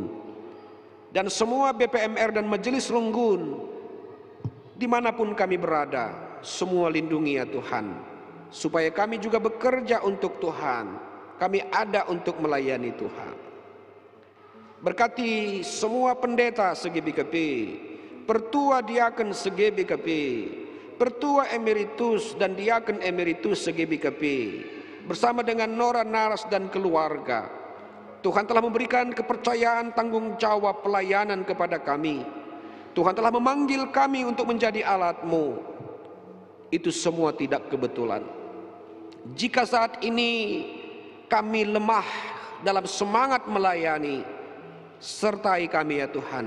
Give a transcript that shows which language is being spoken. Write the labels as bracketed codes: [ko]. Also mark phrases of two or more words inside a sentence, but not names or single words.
[id] Dan semua BPMR dan Majelis Runggun dimanapun kami berada, semua lindungi ya Tuhan, supaya kami juga bekerja untuk Tuhan, kami ada untuk melayani Tuhan. Berkati semua pendeta se-GBKP, Pertua Diaken se-GBKP, Pertua Emeritus dan Diaken Emeritus se-GBKP, bersama dengan Nora Naras dan keluarga. Tuhan telah memberikan kepercayaan tanggung jawab pelayanan kepada kami. Tuhan telah memanggil kami untuk menjadi alat-Mu. Itu semua tidak kebetulan. Jika saat ini kami lemah dalam semangat melayani, sertai kami ya Tuhan.